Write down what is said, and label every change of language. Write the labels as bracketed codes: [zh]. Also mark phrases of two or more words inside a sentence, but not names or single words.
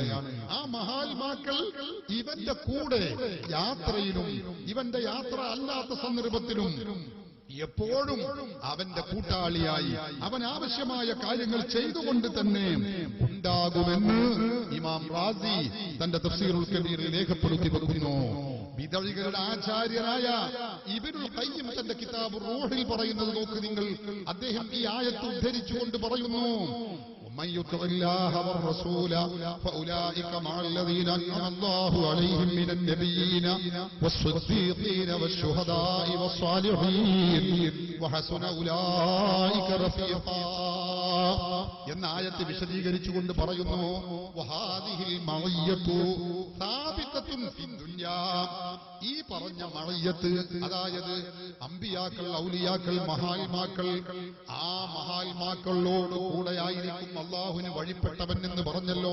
[ml] ആ മഹാത്മാക്കൾ ഇവന്റെ കൂടെ യാത്രയിലും ഇവന്റെ യാത്ര അല്ലാത്ത സന്ദർഭത്തിലും എപ്പോഴും അവന്റെ കൂട്ടാളിയായി അവൻ ആവശ്യമായ കാര്യങ്ങൾ ചെയ്തുകൊണ്ട് തന്നെ ഉണ്ടാകുമെന്ന് ഇമാം റാസി തന്റെ തഫ്സീറുൽ കബീറിൽ രേഖപ്പെടുത്തി വെക്കുന്നു. ബിദഅകളുടെ ആചാര്യനായ ഇബ്നുൽ ഖയ്യിം തന്റെ കിതാബ് റൂഹിൽ പറയുന്നത് നോക്ക് നിങ്ങൾ. അദ്ദേഹം ഈ ആയത്ത് ഉദ്ധരിച്ചുകൊണ്ട് പറയുന്നു, [ar] من يطع الله والرسول فأولئك مع الذين أنعم الله عليهم من النبيين والصديقين والشهداء والصالحين وحسن أولئك رفيقا [ml] എന്ന ആയത്ത് വിശദീകരിച്ചുകൊണ്ട് പറയുന്നു, [ar] وهذه المعية سابقة في الدنيا. [ml] ഈ പറഞ്ഞ മഅയ്യത്ത്, അതായത് അമ്പിയാക്കൾ, ഔലിയാക്കൾ, മഹാത്മാക്കൾ, ആ മഹാത്മാക്കളോട് കൂടെയായിരിക്കും അള്ളാഹുവിന് വഴിപ്പെട്ടവൻ എന്ന് പറഞ്ഞല്ലോ.